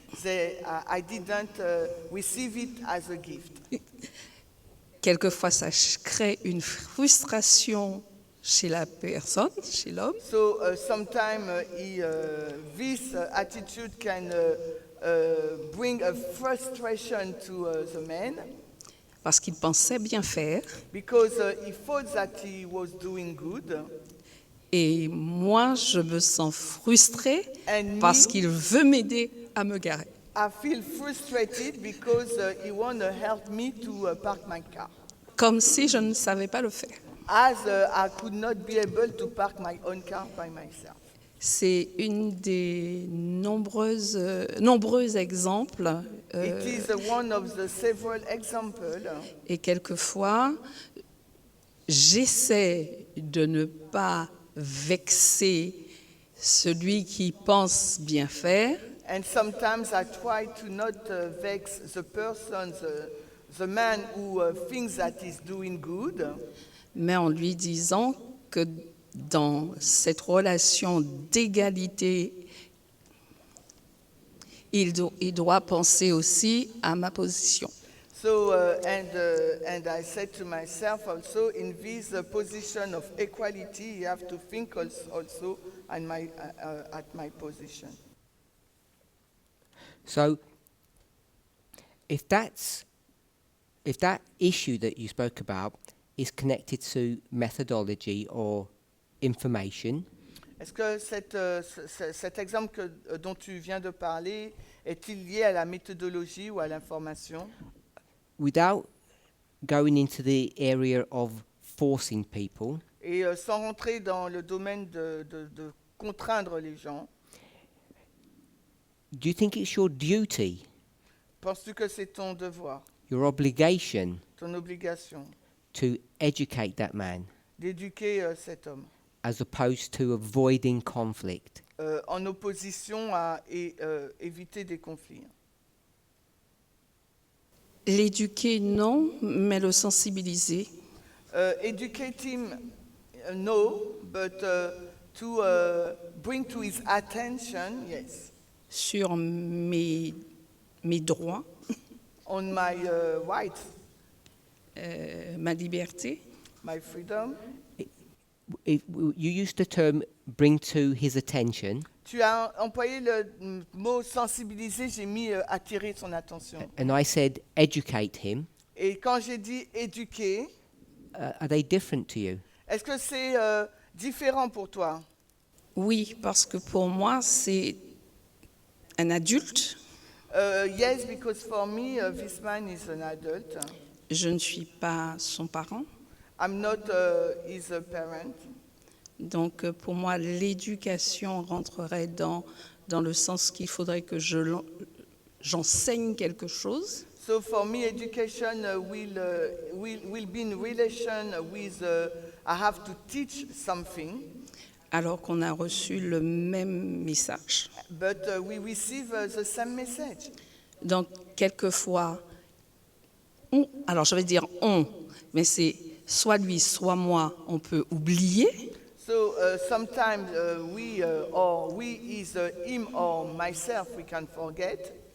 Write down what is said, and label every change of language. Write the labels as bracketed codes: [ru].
[en] I didn't receive it as a gift. [fr] Quelquefois, ça crée une frustration chez la personne, chez l'homme, [en] So sometimes this attitude can bring a frustration to the man [fr] parce qu'il pensait bien faire. [en] because he thought that he was doing good, [fr] Et moi, je me sens frustrée [en] and [fr] parce [en] me, [fr] qu'il veut m'aider à me garer. [en] I feel frustrated because he want to help me to park my car, [fr] Comme si je ne savais pas le faire. [en] as I could not be able to park my own car by myself. [fr] C'est une des nombreux exemples. [en] It is one of the several examples. [fr] Et quelquefois, j'essaie de ne pas vexer celui qui pense bien faire, [en] And sometimes I try to not vex the person, the man who thinks that he's doing good, [fr] mais en lui disant que dans cette relation d'égalité, il doit penser aussi à ma position. [en] So, and I said to myself also, in this position of equality, you have to think also at my position. So if that issue that you spoke about is connected to methodology or information, [fr] Est-ce que cet exemple dont tu viens de parler est-il lié à la méthodologie ou à l'information? [en] without going into the area of forcing people, [fr] Et sans rentrer dans le domaine de contraindre les gens, [en] Do you think it's your duty, [fr] Penses-tu que c'est ton devoir, [en] your obligation, [fr] ton obligation, [en] to educate that man, [fr] d'éduquer cet homme [en] as opposed to avoiding conflict? [fr] en opposition à éviter des conflits? L'éduquer, non, mais le sensibiliser. [en] Educate him, no, but to bring to his attention, yes, [fr] Sur mes droits, [en] on my rights, [fr] ma liberté. [en] my freedom. You used the term bring to his attention, [fr] Tu as employé le mot sensibiliser, j'ai mis attirer son attention. [en] and I said educate him. [fr] Et quand j'ai dit éduquer, [en] Are they different to you? [fr] est-ce que c'est différent pour toi? Oui, parce que pour moi, c'est un adulte. [en] Yes, because for me, this man is an adult. [fr] Je ne suis pas son parent. [en] I'm not his parent. [fr] Donc, pour moi, l'éducation rentrerait dans le sens qu'il faudrait que j'enseigne quelque chose. [en] So for me, education will be in relation with I have to teach something, [fr] Alors qu'on a reçu le même message. [en] but we receive the same message. [fr] Donc, quelquefois, alors je vais dire on, mais c'est soit lui, soit moi, on peut oublier. [en] So sometimes we is him or myself, we can forget